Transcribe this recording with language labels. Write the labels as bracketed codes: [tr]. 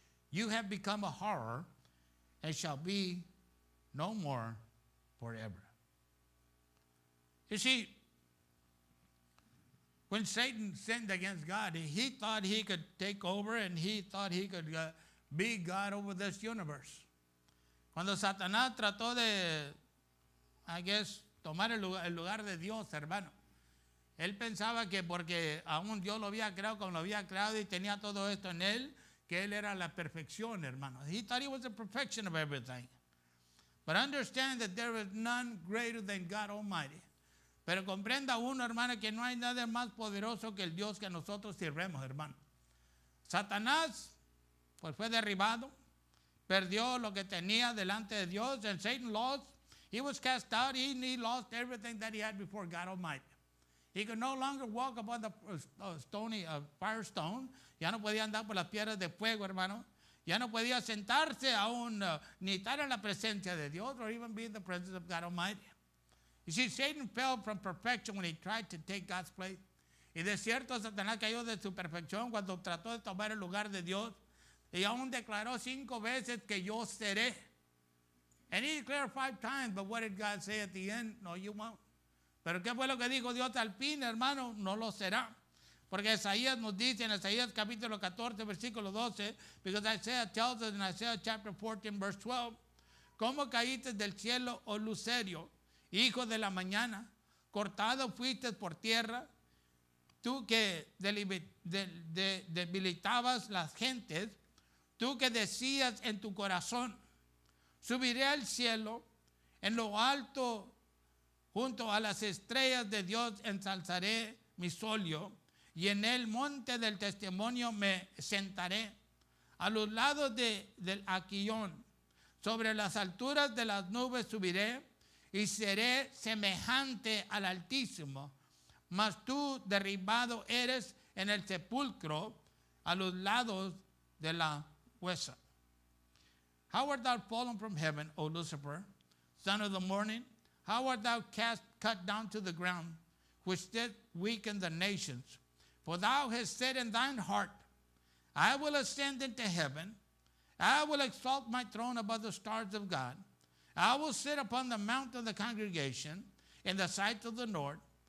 [en] You have become a horror, and shall be no more forever. You see, when Satan sinned against God, he thought he could take over, and he thought he could be God over this universe. [es] Cuando Satanás trató de, tomar el lugar de Dios, hermano, él pensaba que porque aún Dios lo había creado como lo había creado y tenía todo esto en él, que él era la perfección, hermano. [en] He thought he was the perfection of everything. But understand that there is none greater than God Almighty. [es] Pero comprenda uno, hermano, que no hay nada más poderoso que el Dios que nosotros sirvemos, hermano. Satanás, pues fue derribado, perdió lo que tenía delante de Dios, [en] and Satan lost. He was cast out. He lost everything that he had before God Almighty. He could no longer walk upon the fire stone. [es] Ya no podía andar por las piedras de fuego, hermano. Ya no podía sentarse aún, ni estar en la presencia de Dios, [en] or even be in the presence of God Almighty. You see, Satan fell from perfection when he tried to take God's place. [es] Y de cierto, Satanás cayó de su perfección cuando trató de tomar el lugar de Dios. Y aún declaró 5 veces que yo seré. [en] And he declared 5 times, but what did God say at the end? No, you won't. [es] Pero ¿qué fue lo que dijo Dios al fin, hermano? No lo será. Porque Isaías nos dice en Isaías capítulo 14, versículo 12, [en] because Isaiah tells us in Isaiah chapter 14, verse 12, [es] ¿cómo caíste del cielo, oh lucerio, hijo de la mañana? Cortado fuiste por tierra, tú que debilitabas las gentes, tú que decías en tu corazón, subiré al cielo, en lo alto, junto a las estrellas de Dios ensalzaré mi solio, y en el monte del testimonio me sentaré, a los lados del Aquillón, sobre las alturas de las nubes subiré, y seré semejante al Altísimo, mas tú derribado eres en el sepulcro a los lados de la huesa. [en] How art thou fallen from heaven, O Lucifer, son of the morning? How art thou cut down to the ground, which did weaken the nations? For thou hast said in thine heart, I will ascend into heaven. I will exalt my throne above the stars of God. I will sit upon the mount of the congregation in the sight of the Lord.